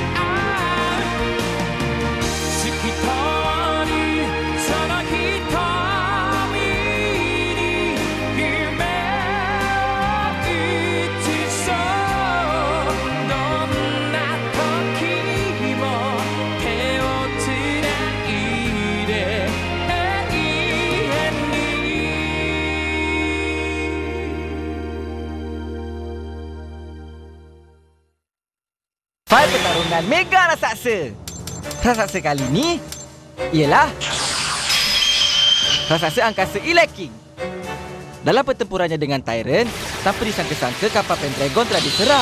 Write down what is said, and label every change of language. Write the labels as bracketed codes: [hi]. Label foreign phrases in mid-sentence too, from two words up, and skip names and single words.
[ja] 透き通るその瞳に夢を映そう、どんな時も手をつないで永遠に。 [ms] Fight pertarungan mega raksasa. Raksasa kali ni ialah raksasa angkasa Eleking. Dalam pertempurannya dengan Tyrant, tanpa disangka-sangka kapal Pendragon telah diserang.